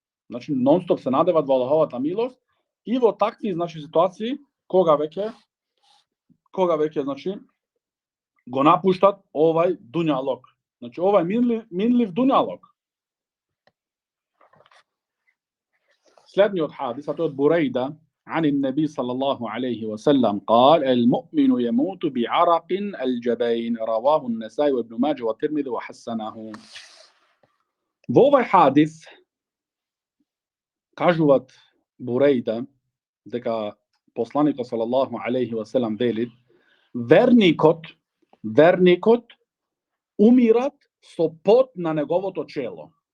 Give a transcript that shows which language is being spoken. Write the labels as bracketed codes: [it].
[mk] Значи нон-стоп се надеват во Аллаховата милост и во такви значи ситуации кога веќе значи го напуштат овај дуњалог. Значи овај минлив дуњалог. Следниот хадис, тој од Бурейда, [ar] عن النبي صلى الله عليه وسلم قال المؤمن يموت بعرق الجبين رواه النسائي وابن ماجه والترمذي وحسنه. [mk] Во овај хадис кажуваат Бурейда дека посланикот салаллаху алейхи ва селам вели верникот умират со пот на неговото чело.